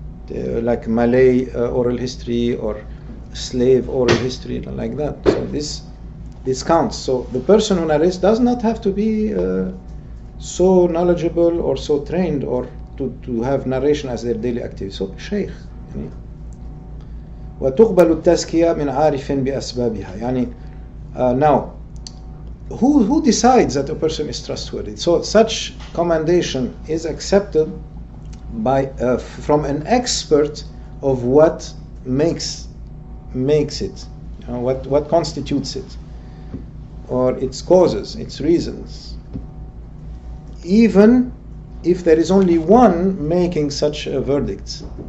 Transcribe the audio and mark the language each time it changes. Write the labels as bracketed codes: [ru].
[en] Like Malay oral history or slave oral history, like that. So this counts. So the person who narrates does not have to be so knowledgeable or so trained or to have narration as their daily activity. So sheikh. [ar] وتقبل التزكية من عارف بأسبابها. [en] يعني now who decides that a person is trustworthy? So such commendation is accepted by from an expert of what makes it, you know, what constitutes it, or its causes, its reasons, even if there is only one making such a verdict.